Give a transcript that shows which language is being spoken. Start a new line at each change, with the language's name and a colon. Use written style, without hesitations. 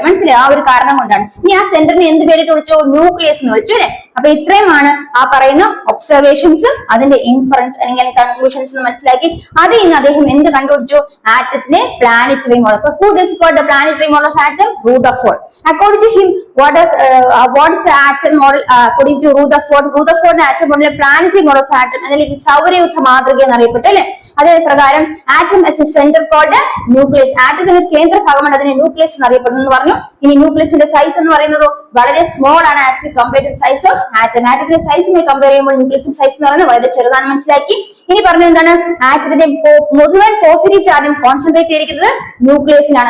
Malayalam: മനസ്സിലായി? ആ ഒരു കാരണം കൊണ്ടാണ്. ഇനി ആ സെന്ററിനെ എന്ത് പേരിട്ട് വിളിച്ചു? ന്യൂക്ലിയസ് എന്ന് വിളിച്ചു അല്ലെ. അപ്പൊ ഇത്രയുമാണ് ആ പറയുന്ന ഒബ്സർവേഷൻസും അതിന്റെ ഇൻഫറൻസ് അല്ലെങ്കിൽ കൺക്ലൂഷൻസ് എന്ന് മനസ്സിലാക്കി. അതിൽ നിന്ന് അദ്ദേഹം എന്ത് കണ്ടുപിടിച്ചു? ആറ്റത്തിന്റെ planetary model.
English: Who discovered the planetary model of atom? Rutherford. According to him what is the atom model according to Rutherford atom model planetary model of atom
Malayalam: അല്ലെങ്കിൽ സൗരയൂഥ മാതൃക എന്നറിയപ്പെട്ടു അല്ലെ. അതേ പ്രകാരം
English: Atom as a center called nucleus.
Malayalam: ആറ്റത്തിന്റെ കേന്ദ്ര ഭാഗമാണ് അതിനെ nucleus എന്നറിയപ്പെടുന്നു എന്ന് പറഞ്ഞു. ഇനി ന്യൂക്ലിയസിന്റെ സൈസ് എന്ന് പറയുന്നത് വളരെ സ്മോൾ ആണ്
English: As we compare to size of atom.
Malayalam: ആറ്റത്തിന്റെ സൈസുമായി compare ചെയ്യുമ്പോൾ ന്യൂക്ലിയസിന്റെ സൈസ് എന്ന് പറയുന്നത് വളരെ ചെറുതാണ് മനസ്സിലാക്കി. ഇനി പറഞ്ഞു എന്താണ്? ആറ്റത്തിന്റെ മുഴുവൻ പോസിറ്റീവ് ചാർജും കോൺസെൻട്രേറ്റ് ചെയ്തിരിക്കുന്നത് ന്യൂക്ലിയസിലാണ്.